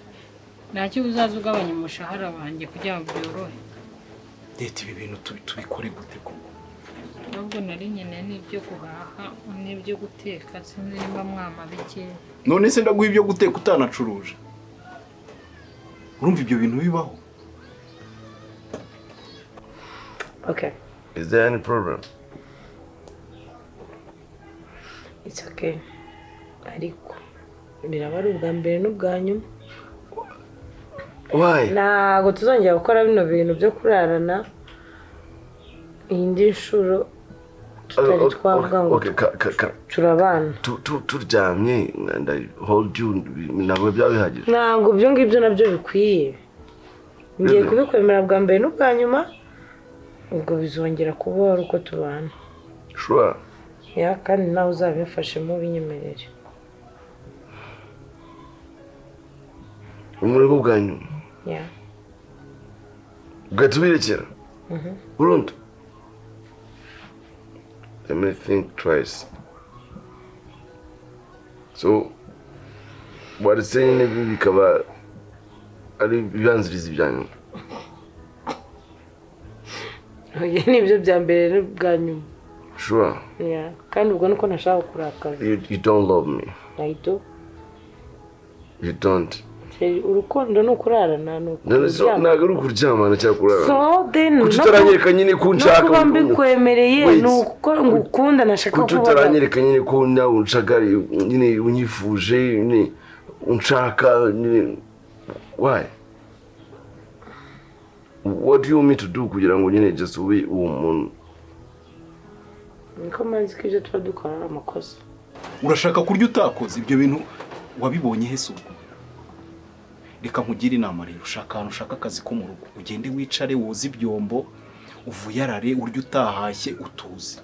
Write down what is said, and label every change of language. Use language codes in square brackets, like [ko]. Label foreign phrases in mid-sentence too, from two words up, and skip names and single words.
[rw] Ntacyo uzaza ugabanya umushahara wanjye kugira ngo byorohe. Dete ibi bintu tubikore gute koko? Nubwo nari nyine n'ibyo guhaha n'ibyo guteka sinzi nimba mwama bikeya. None se ndaguha ibyo guteka utanacuruje? Urumva ibyo bintu bibaho? [en] Okay. Is there any problem? It's okay. [rw] Ariko biraba ari ubwa mbere n'ubwa nyuma. [en] Why? [rw] Ntabwo tuzongera gukora bino bintu byo kurarana indi nshuro tutari twavuga ngo turabana. Turyamye [en] and I hold you [rw] ntabwo byaba bihagije. Ntabwo byo ngibyo nabyo bikwiye. Ngiye kubikwemera bwa mbere n'ubwa nyuma ubwo bizongera kubaho uko tubana. [en] Sure. [rw] Ya kandi nawe uzabimfashemo binyemerere. Umurego bwa nyuma. Ya. Ugatubirekera. Burundu. [en] Let me think twice. So, what is saying [rw] bikaba ari bibanziriza ibyanyu. Oya nibyo bya mbere n'ubwa nyuma. [en] Sure. Yeah. [rw] Kandi ubwo nuko nashaka kurakaza. [en] You don't love me. I do. You don't. [rw] Urukundo no kurarana no. Ntabwo ari ukuryamana cyangwa kurarana. [en] So then [rw] kutaranyereka nyine ko nshaka. Nuko mbikwemereye nuko ngukunda nashaka kuba. Kutaranyereka nyine ko nawe unshaka nyine unyifuje nyine unshaka nyine. [en] Why? What do you want me to do [rw] kugira ngo nyine [en] just [rw] ube uwo muntu? Niko manzi ko ibyo tuba dukora ari amakosa. Urashaka kurya utakoze ibyo bintu wabibonye hese ubwo? Reka nkugire inama rero ushaka ahantu ushaka akazi ko mu rugo ugende wicare woze ibyombo uvuyarare urya utahashye utuze.